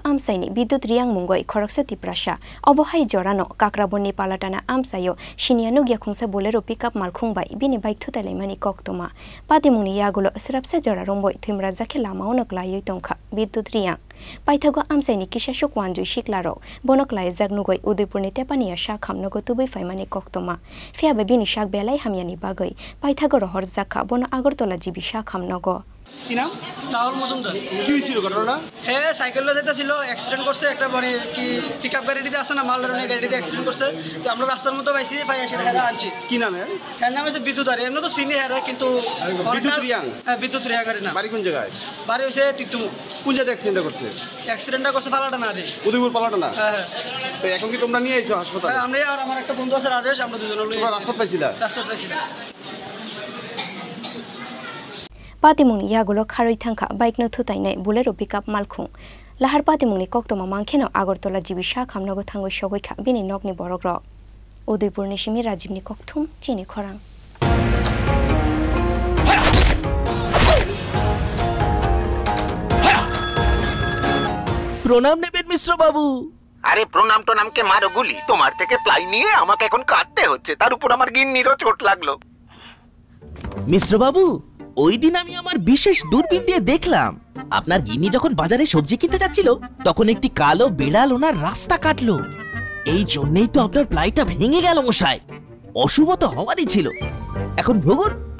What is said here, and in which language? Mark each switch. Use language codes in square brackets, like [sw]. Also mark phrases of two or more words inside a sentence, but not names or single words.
[trp] amsaini biddut riyang mungoi khoroksati prasha obohai jorano kakrabonni palatana amsayo shinianu gya khungsa bolero pickup malkhung bai bini bike thutai mani koktoma patimungni yagulo srapsa jora romboi thumra jakhe lamaono klai tongkha biddut riyang Paithago amsaini kisha shokwanju shiklaro bonoklai jagnugoi udaipurni tepania shakham nogo tubai faimani koktoma fiabe bini shak belai hamyani bagoi paithago rohor jakha bono agartola jibi shakham nogo [bn] কি নাম রাহুল মজুমদার কি হয়েছিল ঘটনাটা হ্যাঁ সাইকেলে যেতেছিল অ্যাক্সিডেন্ট করছে একটা মানে কি পিকআপ গাড়িতে আসে না মাল ধরনের গাড়িতে অ্যাক্সিডেন্ট করছে তো আমরা রাস্তার মধ্যে পাইছি ভাই এসে হেরা আনছি কি নামে এর নাম হচ্ছে বিদ্যুৎ আর এমনি তো সিনি হেরা কিন্তু বিদ্যুৎ রিয়াং হ্যাঁ বিদ্যুৎ রিয়াং গাড়ি না বাড়ি কোন জায়গায় বাড়ি হইছে টিকটুমু কোন জায়গায় অ্যাক্সিডেন্ট করছে অ্যাক্সিডেন্টটা করছে পালাটানা রে উদয়পুর পালাটানা হ্যাঁ তো এখন কি তোমরা নিয়ে আইছো হাসপাতালে আমরা আর আমার একটা বন্ধু আছে রাজেশ আমরা দুজন লই রাস্তা পাইছিলা [trp] Patimungni yagulo kharoi thangkha bike no thutainai bolero pickup malkhung lahar patimungni koktoma mangkheno agartola jibi shakham nogo thangoi sogoikha bini nokni borogro udaipurni simi rajibni kokthum chini khorang [bn] প্রণাম নেবেন মিশ্র বাবু আরে প্রণাম তো নামকে মারো গুলি তোমার থেকে প্লাই নিয়ে আমাকে এখন কাটতে হচ্ছে তার উপর আমার গিন্নিরও চোট লাগলো মিশ্র বাবু ওই দিন আমি আমার বিশেষ দূরবীন দিয়ে দেখলাম আপনার গিন্নি যখন বাজারে সবজি কিনতে যাচ্ছিল তখন একটি কালো বিড়াল ওনার রাস্তা কাটলো এই জন্যই তো আপনার প্লাইটা ভেঙে গেল মশাই অশুভ তো হওয়ারই ছিল এখন ভোগুন